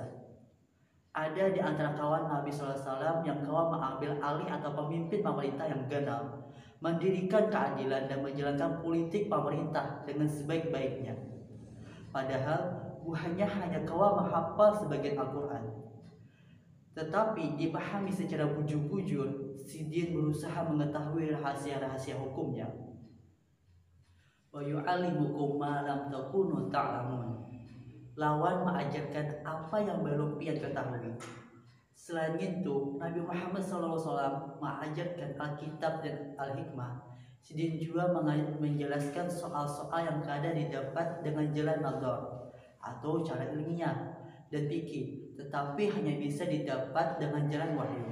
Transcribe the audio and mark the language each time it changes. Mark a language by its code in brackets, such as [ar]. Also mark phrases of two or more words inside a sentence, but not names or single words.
[bjn] Ada di antara kawan Nabi SAW yang kawan mengambil alih atau pemimpin pemerintah yang ganal, mendirikan keadilan dan menjalankan politik pemerintah dengan sebaik-baiknya. Padahal buahnya hanya kawan menghafal sebagian Al-Quran, tetapi dipahami secara bujur-bujur. Sidin berusaha mengetahui rahasia-rahasia hukumnya. [ar] ويعلمكم ما لم تكونوا تعلمون, [bjn] lawan mengajarkan apa yang belum pian ketahui. Selain itu, Nabi Muhammad SAW mengajarkan Alkitab dan Al-Hikmah. Sidin juga menjelaskan soal-soal yang kadang didapat dengan jalan nazar atau cara ilmiah dan fikih, tetapi hanya bisa didapat dengan jalan wahyu.